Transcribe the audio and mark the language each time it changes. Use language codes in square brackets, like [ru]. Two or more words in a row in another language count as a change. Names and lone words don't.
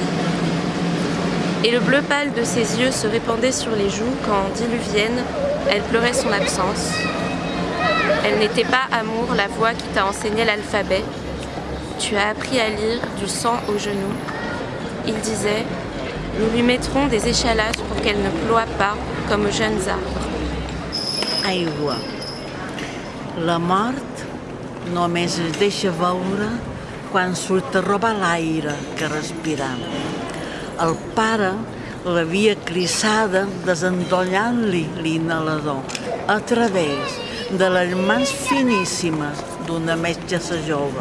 [fr] » Et le bleu pâle de ses yeux se répandait sur les joues quand, diluvienne, elle pleurait son absence. Elle n'était pas, amour, la voix qui t'a enseigné l'alphabet. Tu as appris à lire du sang aux genoux. Il disait, nous lui mettrons des échalates pour qu'elle ne ploie pas comme aux jeunes arbres. [ca] Aigua. La mort només es deixa veure quan surt a robar l'aire que respiram. El pare l'havia clissada desendollant-li l'inhalador a través de les mans finíssimes d'una metgessa jove.